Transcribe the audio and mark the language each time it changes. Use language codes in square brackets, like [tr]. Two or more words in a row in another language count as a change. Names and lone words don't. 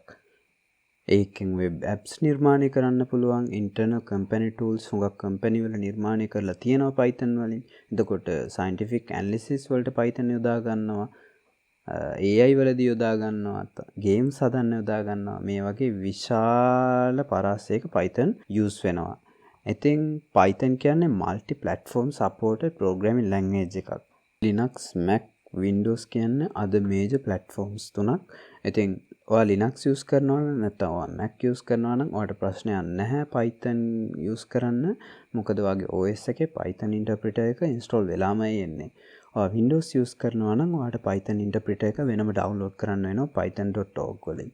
[si] ඒකෙන් [en] web apps [si] නිර්මාණය කරන්න පුළුවන් [en] internal company tools [si] හුඟක් company වල නිර්මාණය කරලා තියෙනවා Python වලින්. එතකොට [en] scientific analysis [si] වලට Python යොදා ගන්නවා. AI වලදී යොදා ගන්නවා, games හදන්න යොදා ගන්නවා. මේ වගේ විශාල පරාසයක Python use වෙනවා. ඉතින් Python කියන්නේ [en] multi platform supported programming language [si] එකක්. Linux, Mac, Windows කියන්නේ [en] other major platforms [si] තුනක්. ඉතින් ඔයා Linux use කරනවා නම් නැත්නම් ඔයා Mac use කරනවා නම් ඔයාට ප්‍රශ්නයක් නැහැ Python use කරන්න. මොකද ඔයාගේ OS එකේ Python interpreter එක install වෙලාමයි එන්නේ. ඔයා Windows use කරනවා නම් ඔයාට Python interpreter එක වෙනම download කරන්න වෙනවා python.org වලින්.